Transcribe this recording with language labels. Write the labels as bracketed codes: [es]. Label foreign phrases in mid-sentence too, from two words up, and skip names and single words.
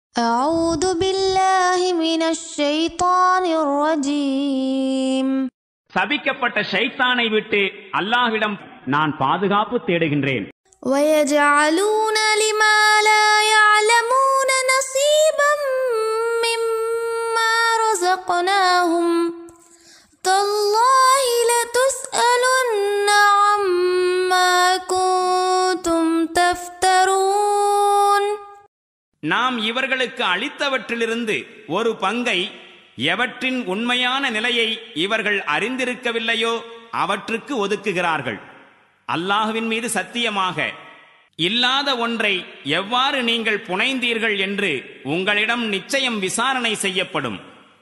[ar] أعوذ بالله من الشيطان الرجيم. [ta] சபிக்கப்பட்ட ஷைத்தானை விட்டு அல்லாஹ்விடம் நான் பாதுகாப்பு தேடுகின்றேன். [ar] ويجعلون لما لا يعلمون نصيبا مما رزقناهم تالله لتسألن عما كنتم تفترون. [ta] நாம் இவர்களுக்கு அளித்தவற்றிலிருந்து ஒரு பங்கை எவற்றின் உண்மையான நிலையை இவர்கள் அறிந்திருக்கவில்லையோ அவற்றுக்கு ஒதுக்குகிறார்கள். அல்லாஹ்வின் மீது சத்தியமாக இல்லாத ஒன்றை எவ்வாறு நீங்கள் புனைந்தீர்கள் என்று உங்களிடம் நிச்சயம் விசாரணை செய்யப்படும்.